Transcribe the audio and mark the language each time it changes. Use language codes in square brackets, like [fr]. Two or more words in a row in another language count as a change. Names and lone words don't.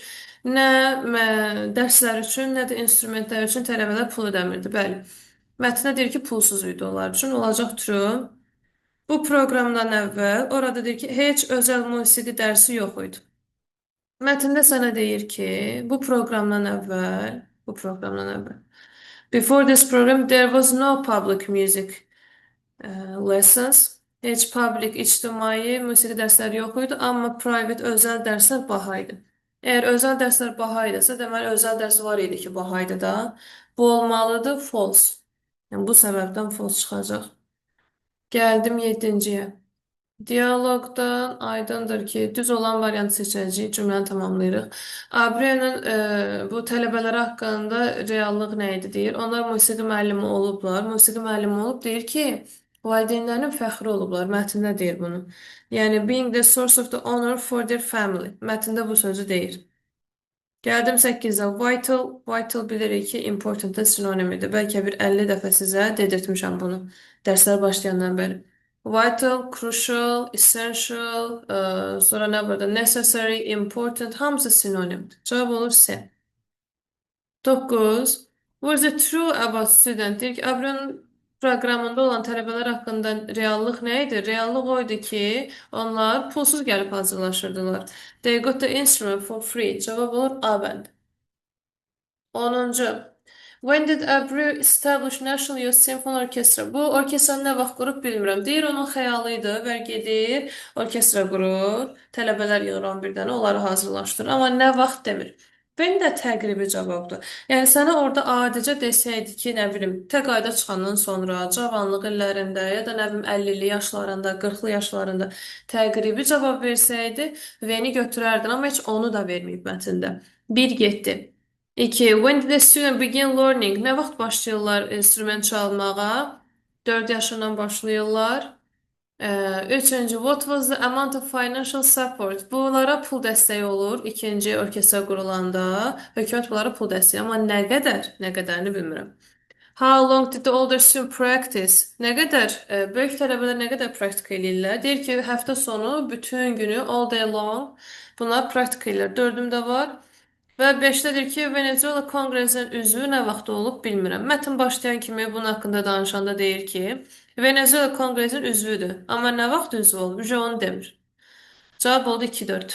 [az] Nə dərslər üçün, nə də instrumentlər üçün tələbələr pul ödəmirdi. Bəli. Mətndə deyir ki, pulsuz idi onlar üçün. Olacaq true. Bu proqramdan əvvəl orada deyir ki, heç özəl musiqi dərsi yox idi. Mətndə sənə deyir ki, bu proqramdan əvvəl, [en] before this program there was no public music lessons. [az] Heç public, ictimai musiqi dərsləri yox idi, amma private, özəl dərslər baha idi. Əgər özəl dərslər baha idisə, deməli özəl dərs var idi ki, baha idi da. Bu olmalıdır false. Yəni bu səbəbdən false çıxacaq. Gəldim 7-ciyə. Diyaloqdan aydındır ki, düz olan variantı seçəcəyik, cümləni tamamlayırıq. Abriyenin bu tələbələr haqqında reallıq nə idi deyir. Onlar musiqi müəllimi olublar. Musiqi müəllimi olub deyir ki, valideynlərinin fəxri olublar. Mətndə deyir bunu. Yəni, [en] being the source of the honor for their family. [az] Mətndə bu sözü deyir. Gəldim 8-ə. Vital, vital bilirik ki, important-ın sinonimidir. Bəlkə bir 50 dəfə sizə dedirtmişəm bunu. Dərslər başlayandan bəri. [en] Vital, crucial, essential, [az] sonra nə burada? [en] Necessary, important, [az] hamısı sinonimdir. Cavab olur C. 9. [en] What is the true about student? [az] Deyir ki, Abron proqramında olan tələbələr haqqında reallıq nə idi? Reallıq o idi ki, onlar pulsuz gəlib hazırlaşırdılar. [en] They got the instrument for free. [az] Cavab olur A bənd. 10-cu. [en] When did Abreu establish National Youth Symphony Orchestra? [az] Bu orkestranı nə vaxt qurub bilmirəm. Deyir onun xəyalı idi və gedir, orkestra qurur, tələbələr yığır 11 dənə, onları hazırlaşdırır. Amma nə vaxt demir. Benim də təqribi cavabdır. Yəni sənə orada adicə desəydi ki, nə bilim, təqaüdə çıxandan sonra, cavanlıq illərində ya da nə bilim 50-li yaşlarında, 40-lı yaşlarında təqribi cavab versəydi, V-ni götürərdin, amma heç onu da verməyib mətndə. 1 getdi. 2. [en] When did the student begin learning? [az] Nə vaxt başlayırlar instrument çalmağa? 4 yaşından başlayırlar. Üçüncü, [en] what was the amount of financial support? [az] Bunlara pul dəstəyi olur. İkinci orkestra qurulanda hökumət bunlara pul dəstəyi. Amma nə qədər? Nə qədərini bilmirəm. [en] How long did the older student practice? [az] Nə qədər? Böyük tələbələr nə qədər praktik eləyirlər? Deyir ki, həftə sonu bütün günü [en] all day long [az] bunlar praktik eləyirlər. 4-ümdə var. Və 5-dədir ki, Venezuela Konqresinin üzvü nə vaxt olub bilmirəm. Mətn başlayan kimi bunun haqqında danışanda deyir ki, Venezuela Konqresinin üzvüdür. Amma nə vaxt üzvü olub? Onu demir. Cavab oldu 2-4.